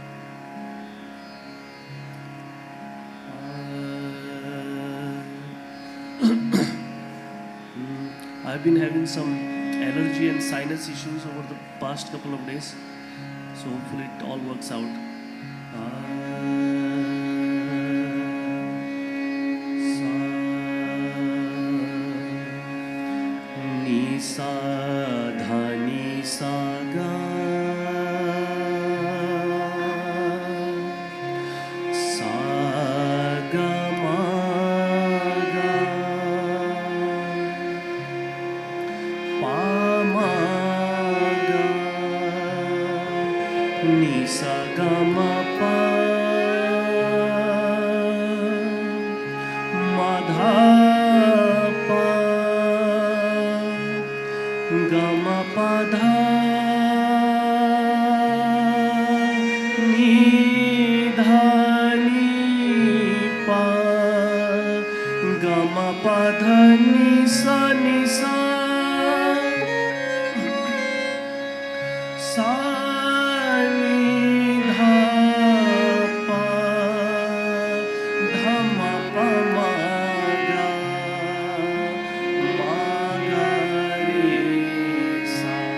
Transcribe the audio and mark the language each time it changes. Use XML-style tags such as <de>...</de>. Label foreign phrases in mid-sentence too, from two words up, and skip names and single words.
<en>I've been having some allergy and sinus issues over the past couple of days, so hopefully it all works out. Ni sa dha ni sa ga, sa ga ma ga, pa ma ga, ni sa ga ma pa, ma dha pa, ga ma pa dha, ni dha ni pa, ga ma pa dha ni sa sa ni dha pa, dha ma pa ma ga, ma ga re sa.</en>